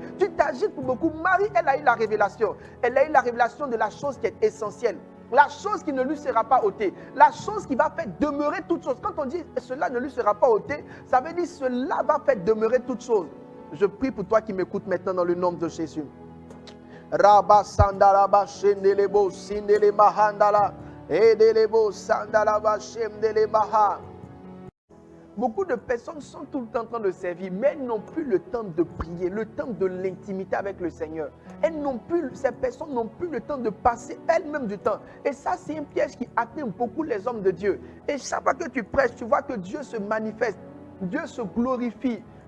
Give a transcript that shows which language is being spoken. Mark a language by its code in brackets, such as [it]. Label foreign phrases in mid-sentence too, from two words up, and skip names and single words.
[fr] Tu t'agites pour beaucoup. Marie, elle a eu la révélation. Elle a eu la révélation de la chose qui est essentielle. La chose qui ne lui sera pas ôtée. La chose qui va faire demeurer toute chose. Quand on dit cela ne lui sera pas ôté, ça veut dire cela va faire demeurer toute chose. Je prie pour toi qui m'écoutes maintenant dans le nom de Jésus. Rabba sandalaba shendelebo sindele mahandala edelebo sandalaba shendele maha. Beaucoup de personnes sont tout le temps en train de servir, mais elles n'ont plus le temps de prier, le temps de l'intimité avec le Seigneur. Ces personnes n'ont plus le temps de passer elles-mêmes du temps. Et ça, c'est un piège qui atteint beaucoup les hommes de Dieu. Et chaque fois que tu prêches, tu vois que Dieu se manifeste, Dieu se glorifie.